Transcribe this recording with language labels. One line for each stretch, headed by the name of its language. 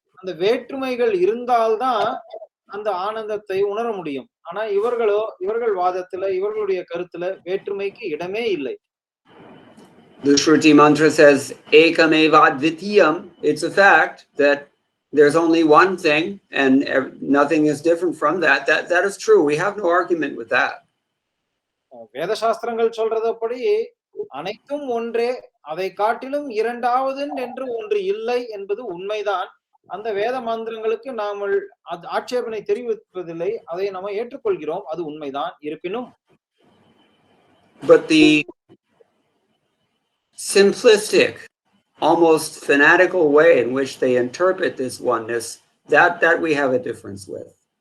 Tamil: அந்த வேற்றுமைகள் இருந்தால்தான் அந்த ஆனந்தத்தை உணர முடியும். ஆனா இவர்கள் வாதத்துல, இவர்களுடைய கருத்துல வேற்றுமைக்கு இடமே இல்லை.
English: The Shruti mantra says,
Sanskrit: Ekameva Advitiyam.
English: It's a fact that there's only one thing and nothing is different from that. That is true. We have no argument with that.
Tamil: வேத சாஸ்திரங்கள் சொல்றதுபடி அனைத்தும் ஒன்றே, அதை காட்டிலும் இரண்டாவது என்று ஒன்று இல்லை என்பது உண்மைதான். அந்த வேத மந்திரங்களுக்கு நாமல் ஆட்சேபனை தெரிவிப்பதில்லை, அதை நம்ம ஏற்றுக்கொள்கிறோம், அது உண்மைதான். இருப்பினும்
English: but the simplistic, almost fanatical way in which they interpret this oneness, that we have a difference with.